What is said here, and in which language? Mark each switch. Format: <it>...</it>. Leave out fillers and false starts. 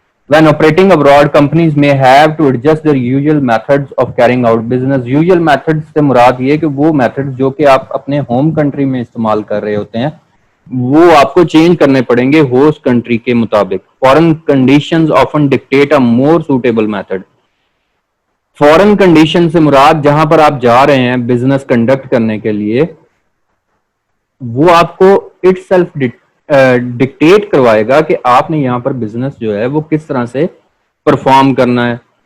<en>When operating abroad, companies may have to adjust their usual methods of carrying out business.</en> <ur>Usual methods سے مراد یہ کہ وہ methods جو کہ آپ اپنے ہوم کنٹری میں استعمال کر رہے ہوتے ہیں وہ آپ کو چینج کرنے پڑیں گے ہوسٹ کنٹری کے مطابق.</ur> <en>Foreign conditions often dictate a more suitable method.</en> <ur>Foreign condition سے مراد جہاں پر آپ جا رہے ہیں بزنس کنڈکٹ کرنے کے لیے وہ آپ کو اٹ سیلف ڈکٹیٹ کروائے گا کہ آپ نے یہاں پر بزنس جو ہے وہ کس طرح سے پرفارم کرنا ہے.</ur>